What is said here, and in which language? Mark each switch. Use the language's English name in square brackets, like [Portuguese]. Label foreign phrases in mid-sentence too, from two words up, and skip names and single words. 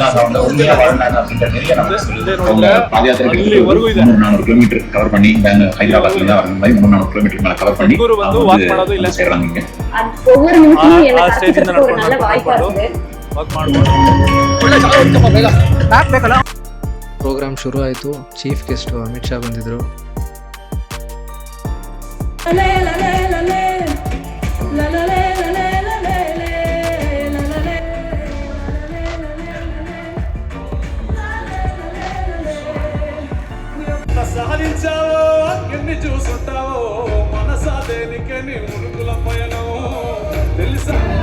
[Kannada] ಸದ್ಗುರು ಬಂದು ವಾಕ್ ಮಾಡೋದು ಇಲ್ಲ, ಆ ಸ್ಟೇಜಿಂದ ನಡ್ಕೊಂಡು ವಾಕ್ ಮಾಡ್ಬೋದು. ಪ್ರೋಗ್ರಾಮ್ ಶುರು ಆಯಿತು. ಚೀಫ್ ಗೆಸ್ಟು ಅಮಿತ್ ಶಾ ಬಂದಿದ್ರು. [Telugu] సాధించావో ఎన్ని చూసుంటావో మనసా దేనికే నీ మునుగుల పయనం తెలుసా?